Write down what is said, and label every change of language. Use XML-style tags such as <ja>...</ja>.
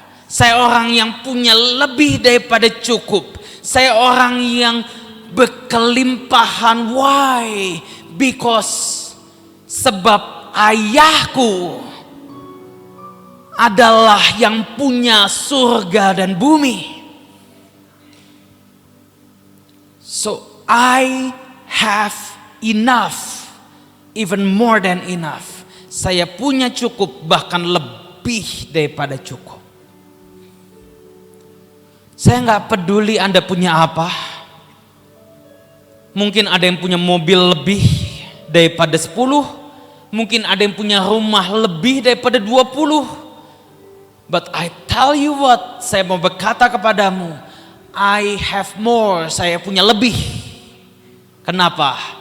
<id>Saya orang yang punya lebih daripada cukup. Saya orang yang berkelimpahan. Why? Because sebab ayahku adalah yang punya surga dan bumi.</id> <en>So I have enough, even more than enough.</en> <id>Saya punya cukup, bahkan lebih daripada cukup. Saya nggak peduli Anda punya apa. Mungkin ada yang punya mobil lebih daripada 10. Mungkin ada yang punya rumah lebih daripada 20.</id> <en>But I tell you what,</en> <id>saya mau berkata kepadamu,</id> <en>I have more,</en> <id>saya punya lebih. Kenapa?</id>